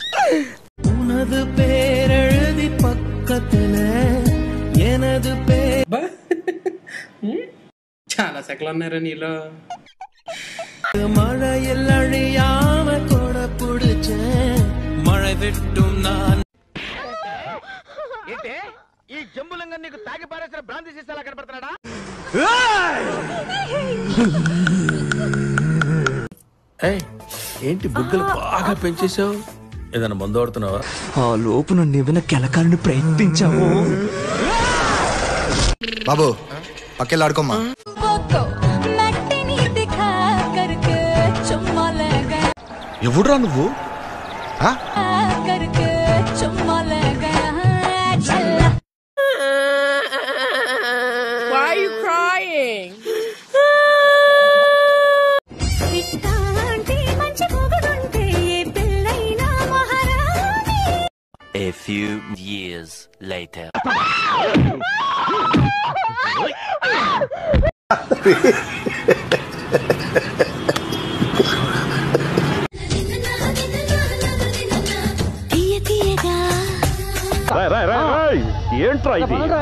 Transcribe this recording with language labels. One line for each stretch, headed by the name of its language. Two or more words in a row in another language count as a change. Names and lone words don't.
Tamil: உனது பேரெழுதி பக்கத்துல எனது பேர்
Telugu: చాలా సెకలు ఉన్నారా నీలో
Tamil: மழையில் அழியாம கொட புடிச்ச மழை விட்டும் நான்
Telugu: ఏంటే ఈ జంబులంగా నీకు తాగి పారేసిన బ్రాంతి సీసాలా కనపడుతున్నాడా? ఏంటి బుగ్గలు బాగా పెంచేశావు? ఏదైనా మందు ఆడుతున్నావా? ఆ లోపు నన్ను ఏమైనా కెలకాలని ప్రయత్నించావు. బాబు పక్కెళ్ళి ఆడుకోమ్మా. ఎవడురా నువ్వు?
English: Why are you crying? A few years later.
Telugu: ఏంట్రా ఇది?